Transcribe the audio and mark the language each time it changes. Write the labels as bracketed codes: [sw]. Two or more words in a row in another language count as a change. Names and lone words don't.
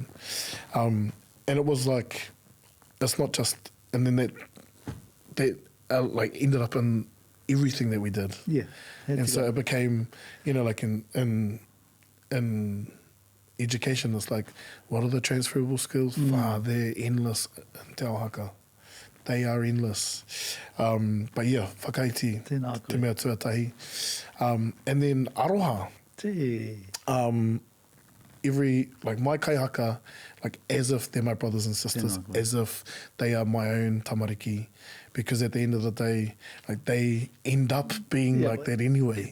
[en] And it was like, it's not just, and then that like ended up in everything that we did. Yeah. And so it became, you know, like in education, it's like, what are the transferable skills? They're endless in Te Ao Haka. They are endless. But yeah, [mi] whakaiti, te mea tuatahi. [en] And then aroha. Gee. Every, like, my kaihaka, like, as if they're my brothers and sisters, as if they are my own tamariki, because at the end of the day, like, they end up being like that anyway.